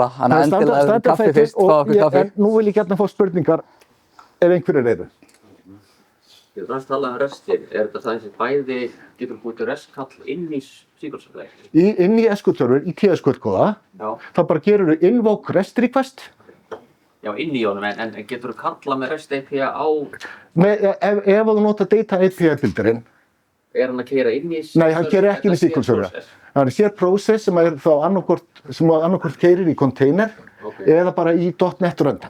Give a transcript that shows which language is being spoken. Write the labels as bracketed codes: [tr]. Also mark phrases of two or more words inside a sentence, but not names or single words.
[is] Þannig að endilega kaffi fyrst, fá okkur kaffi. En nú vil ég gjarna fá spurningar ef einhverjir eru. Ég vil aðeins tala REST-ið. Er þetta það sem bæði getur búið til REST-kall inn í SQL server? Inn í SQL server, í TSQL-kóða, þá bara gerur þú [en] invoke REST request. [is] Já, inn í honum, en getur þú kallað með [en] REST API [is] á... Ef þú nota data API-builderinn. Er hann að keyra inn í... Nei, hann keyrir ekki inn í SQL server. Það er sér process sem er þá annarkvort keyrir í container eða bara í .NET runtime.